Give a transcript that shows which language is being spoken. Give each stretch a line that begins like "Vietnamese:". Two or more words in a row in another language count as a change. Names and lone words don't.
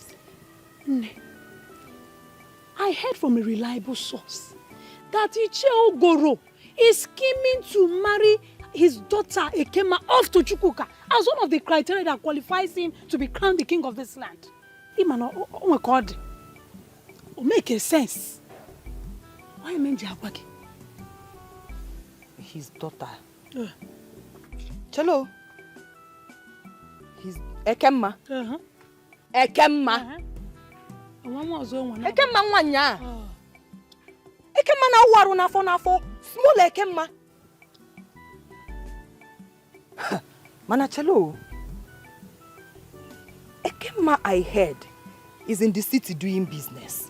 English: Nne, I heard from a reliable source that Iche Ogoro is scheming to marry his daughter Ekema off to Chukwuka as one of the criteria that qualifies him to be crowned the king of this land. Oh my God. It makes sense. Why am I His daughter. Chelo. His Ekema. Ekema.
Igbo: Ekema nwanya. Ekema na waru n'afọ.
English: Small Ekema. Mana Chelo. Ekema I heard is in the city doing business.